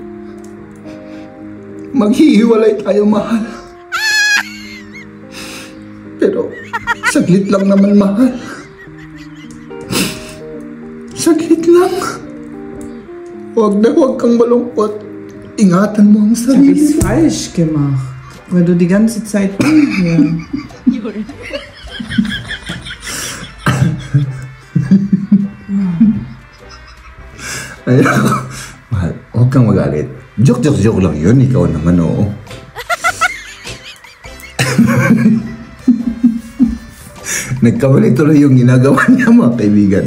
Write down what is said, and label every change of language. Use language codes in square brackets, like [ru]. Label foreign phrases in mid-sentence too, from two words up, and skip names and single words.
[tl] Maghihiwalay tayo, mahal. Pero, saglit lang naman, mahal. Saglit lang. Huwag kang malungkot. Ingatan mo ang sarili. [de] Falsch gemacht. Weil du die ganze Zeit hier. [tl] Ay, mahal, huwag kang magalit. Joke lang yun. Ikaw naman, oo. Nagkamali tuloy yung ginagawa niya, mga kaibigan.